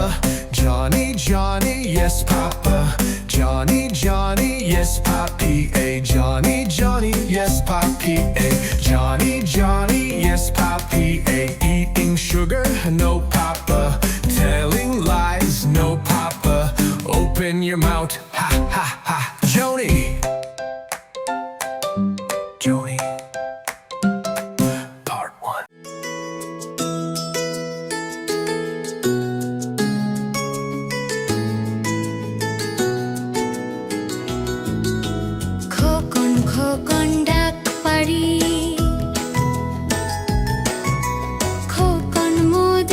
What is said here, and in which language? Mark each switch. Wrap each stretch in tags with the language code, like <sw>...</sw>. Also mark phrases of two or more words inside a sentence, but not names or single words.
<en>Johnny, Johnny, yes, Papa. Johnny, Johnny, yes, Papi. Johnny, Johnny, yes, Papi. Johnny, Johnny, yes, Papi. Eating sugar, no, Papa. Telling lies, no, Papa. Open your mouth, ha, ha, ha. Joni, Joni. Part 1.</en> <bn>খোকন খোকন ডাক পারি, খোকন</bn>